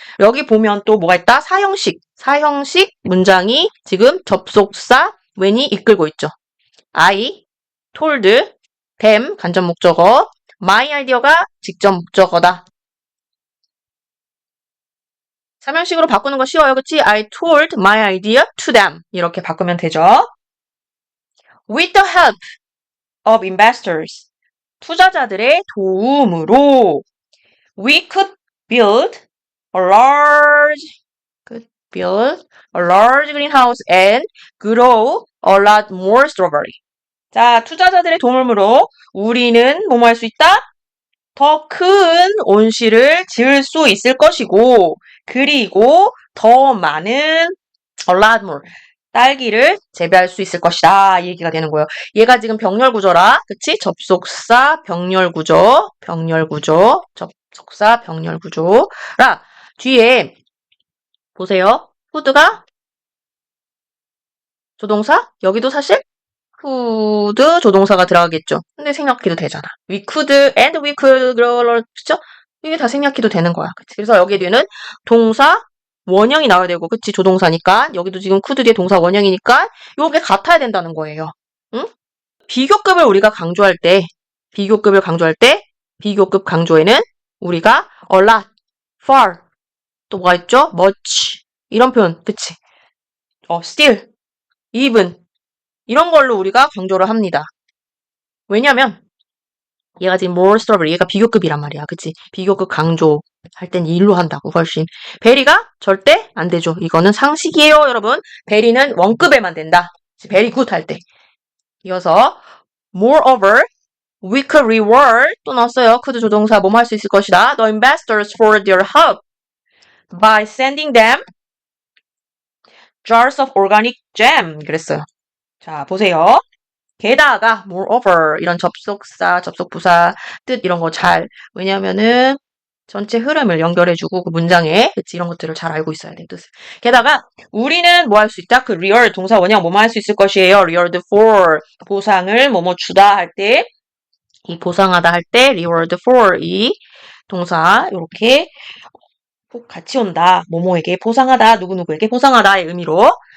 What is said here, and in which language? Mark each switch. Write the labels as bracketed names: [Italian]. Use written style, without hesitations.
[Korean] 여기 보면 또 뭐가 있다? 사형식 문장이 지금 접속사 when이 이끌고 있죠. [English] I told them [Korean] 간접 목적어, [English] my idea [Korean] 가 직접 목적어다. 삼형식으로 바꾸는 거 쉬워요. 그치? [English] I told my idea to them. [Korean] 이렇게 바꾸면 되죠. [English] With the help of investors. [Korean] 투자자들의 도움으로 [English] we could build a large greenhouse and grow a lot more strawberry. [Korean] 자, 투자자들의 도움으로 우리는 뭐뭐 할 수 있다? 더 큰 온실을 지을 수 있을 것이고 그리고 더 많은 [English] a lot more [Korean] 딸기를 재배할 수 있을 것이다. 이 얘기가 되는 거예요. 얘가 지금 병렬구조라. 그치? 접속사 병렬구조. 접속사 병렬구조라. 뒤에 보세요. coul드가 조동사? 여기도 사실 could 조동사가 들어가겠죠. 근데 생략해도 되잖아. [English] we could and we could grow. [Korean] 그쵸? 이게 다 생략해도 되는 거야. 그치? 그래서 여기에 뒤에는 동사 원형이 나와야 되고, 그치? 조동사니까. 여기도 지금 could 뒤에 동사 원형이니까 요게 같아야 된다는 거예요. 응? 비교급을 우리가 강조할 때, 비교급 강조에는 우리가 a lot, far, 또 뭐가 있죠? much, 이런 표현, 그치? still, even, 이런 걸로 우리가 강조를 합니다. 왜냐면 얘가 지금 more strawberry, 얘가 비교급이란 말이야. 그치? 비교급 강조 할 땐 일로 한다고 훨씬. 베리가 절대 안 되죠. 이거는 상식이에요, 여러분. 베리는 원급에만 된다. [English] very good [Korean] 할 때. 이어서 [English] moreover, we could reward [Korean] 또 넣었어요. could 조동사 뭐뭐 할 수 있을 것이다. [English] The investors for their help by sending them jars of organic jam. [Korean] 그랬어요. 자, 보세요. 게다가 moreover 이런 접속사, 접속부사 뜻 이런 거 잘 왜냐면은 전체 흐름을 연결해주고 그 문장에 그치 이런 것들을 잘 알고 있어야 돼 뜻을. 게다가 우리는 뭐 할 수 있다? 그 reward 동사 원형 뭐뭐 할 수 있을 것이에요. reward for 보상을 뭐뭐 주다 할 때 이 보상하다 할 때 reward for 이 동사 이렇게 꼭 같이 온다. 뭐뭐에게 보상하다, 누구누구에게 보상하다의 의미로